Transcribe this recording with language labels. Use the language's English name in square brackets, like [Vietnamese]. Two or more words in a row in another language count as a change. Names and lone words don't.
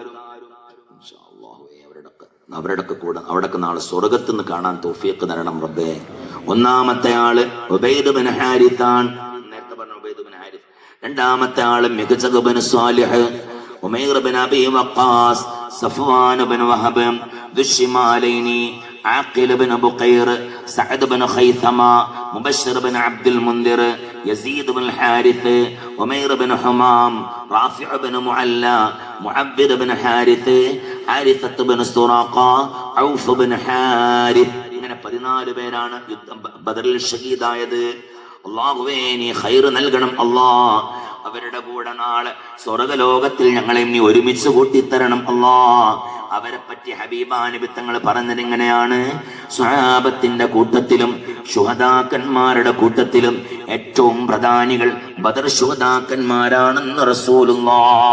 [Malayalam] അവരുടെയൊക്കെ കൂടെ അവിടൊക്കെ നാളെ സ്വർഗത്ത് നിന്ന് കാണാൻ തൗഫീഖ് തരണം റബ്ബേ. ഒന്നാമത്തെ ആള് ഉബൈദ് ബിൻ ഹാരിത്താണ്, നേരത്തെ പറഞ്ഞ ഉബൈദ് ബിൻ ഹാരിത്ത്. രണ്ടാമത്തെ ആള് മികച്ച ബിൻ സാലിഹ്, ഉമൈർ ബിൻ അബി വഖാസ്, സഫ്വാൻ ബിൻ വഹബ്, ദുശ്ശിമാലൈനി, عاقل بن بقير، سعد بن خيثمة، مبشر بن عبد المنذر، يزيد بن الحارث، عمير بن حمام، رافع بن معلى، معبد بن حارث، حارثة بن سراقة، عوف بن حارث. ഇങ്ങനെ 14 പേരാണ് ബദറിൽ ഷഹീദായത്. അല്ലാഹുവേ നീ ഖൈർ നൽകണം അല്ലാഹ്. അവരുടെ കൂടെ നാളെ സ്വർഗലോകത്തിൽ ഞങ്ങളെ നീ ഒരുമിച്ച് കൂട്ടിത്തരണം അല്ലാഹ്. അവരെ പറ്റി ഹബീബാനബി തങ്ങൾ പറഞ്ഞത് ഇങ്ങനെയാണ്: സ്വഹാബത്തിന്റെ കൂട്ടത്തിലും ശുഹദാക്കന്മാരുടെ കൂട്ടത്തിലും ഏറ്റവും പ്രധാനികൾ ബദർ ശുഹദാക്കന്മാരാണെന്ന് റസൂലുള്ളാഹ്.